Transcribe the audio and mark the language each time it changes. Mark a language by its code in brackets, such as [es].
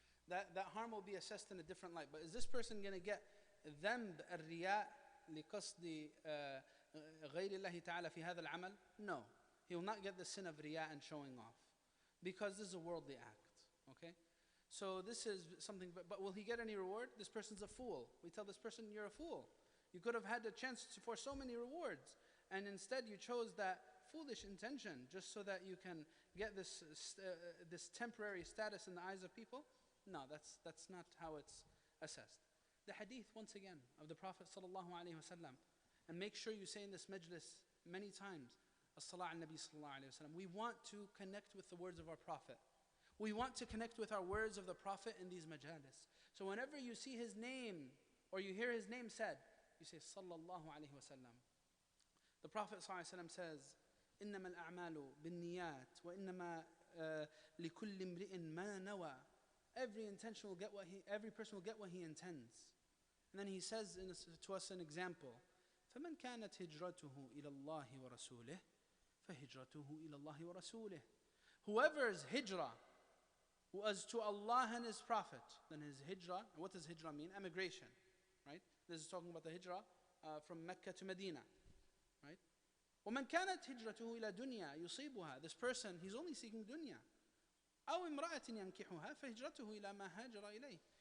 [en] That harm will be assessed in a different light. But is this person going to get [ar] ذنب الرياء لقصد غير الله تعالى في هذا العمل? [en] No, he will not get the sin of riya and showing off, because this is a worldly act. Okay. So this is something, but will he get any reward? This person's a fool. We tell this person, you're a fool. You could have had a chance for so many rewards, and instead you chose that foolish intention just so that you can get this temporary status in the eyes of people. No, that's not how it's assessed. The hadith, once again, of the Prophet sallallahu alaihi wasallam, and make sure you say in this majlis many times, as-salah al-Nabi sallallahu alayhi wa sallam. We want to connect with the words of our Prophet. We want to connect with our words of the Prophet in these majalis. So whenever you see his name or you hear his name said, you say sallallahu alayhi wa sallam. The Prophet sallallahu alayhi wa sallam says, [ar] إنما الأعمال بالنيات وإنما لكل امرئ ما نوى. [en] Every person will get what he intends. And then he says to us an example. [ar] فمن كانت هجرته إلى الله ورسوله فهجرته إلى الله ورسوله. [en] Whoever's hijrah was to Allah and His Prophet, then his hijrah, and what does hijrah mean? Emigration, right? This is talking about the hijrah from Mecca to Medina, right? [ar] ومن كانت هجرته إلى دنيا يصيبها. [en] This person, he's only seeking dunya. [ar] أو امرأة ينكحها فهجرته إلى ما هاجر إليه.